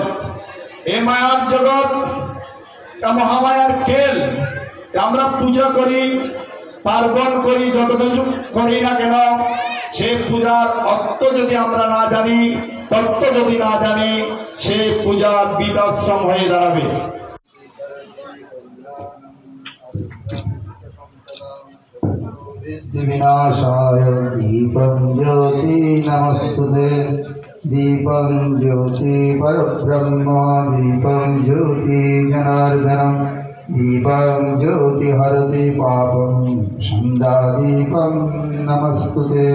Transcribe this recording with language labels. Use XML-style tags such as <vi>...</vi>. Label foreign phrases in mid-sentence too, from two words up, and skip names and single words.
<bn>এই মায়ার জগৎ, মহামায়ার খেল। আমরা পূজা করি, পার্বণ করি, যত কিছু করি না কেন, সে পূজার অর্থ যদি আমরা না জানি, তত্ত্ব যদি না জানি, সে পূজা বৃদ্ধাশ্রম হয়ে দাঁড়াবে।</bn> <sa>विनाशाय दीपं ज्योति नमस्तुते। दीपं ज्योति परब्रह्म, दीपं ज्योति जनार्दनम, दीपं ज्योति हरति पापं, संध्या दीपं नमस्तुते।</sa>